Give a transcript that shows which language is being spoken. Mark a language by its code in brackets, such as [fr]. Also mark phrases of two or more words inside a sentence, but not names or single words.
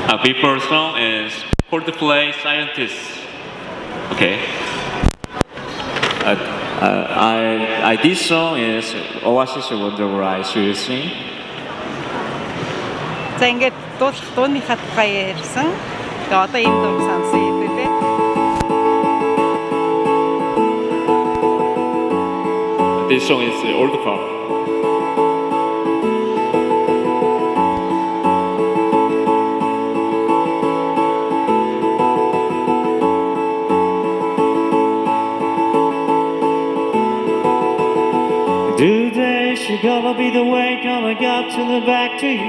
[en] My first song is Coldplay Scientist. Okay. This song is Oasis Wonder Where I Should Sing. [mn] За ингээд дуулах дууныхаа тухай ярьсан. Тэгээ одоо энэ дууг сонсъё хэлээ. [en] This song is old pop. Today's gonna be the way, gonna get to the back to you.